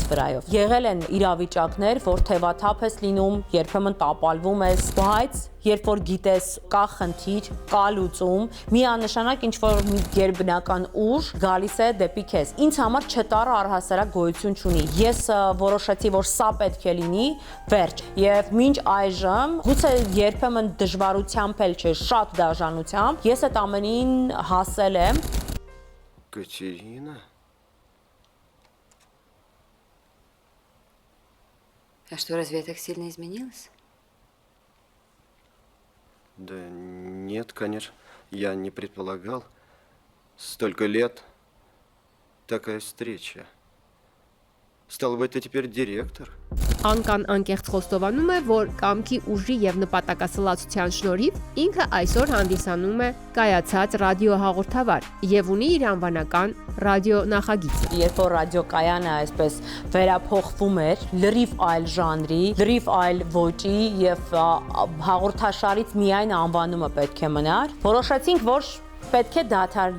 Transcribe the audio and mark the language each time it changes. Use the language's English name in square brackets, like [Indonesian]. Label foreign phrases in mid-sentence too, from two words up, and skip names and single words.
[Armenian] վրայով։ Եղել են իրավիճակներ, որ թևաթափ ես լինում, երբեմն տապալվում ես, բայց երբ որ գիտես կա խնդիր, կա լուծում, միանշանակ ինչ-որ մի գերբնական ուժ գալիս է դեպի քեզ։ Ինձ համար չտառը առհասարակ գոյություն չունի։ Ես որոշեցի, որ սա պետք է լինի, վերջ։ Եվ մինչ այժմ, գուցե երբեմն դժվարությամբ էլ չէ, շատ դաժանությամբ, ես այդ ամենին հասել եմ։ [Russian] Катерина? А что, разве я так сильно изменилась? Да нет, конечно, я не предполагал. Столько лет, такая встреча. Стало быть, ты теперь директор? [Armenian] Անկան անկեղծ խոստովանում է, որ կամքի ուժի եւ նպատակասլացության շնորհիվ ինքը այսօր հանդիսանում է կայացած ռադիոհաղորդավար եւ ունի իր անվանական ռադիո նախագիծ։ Երբ որ ռադիոկայանը այսպես վերափոխվում էր լրիվ այլ ժանրի, լրիվ այլ ոճի եւ հաղորդաշարից միայն անվանումը պետք է մնար, որոշեցինք, որ պետք է դադար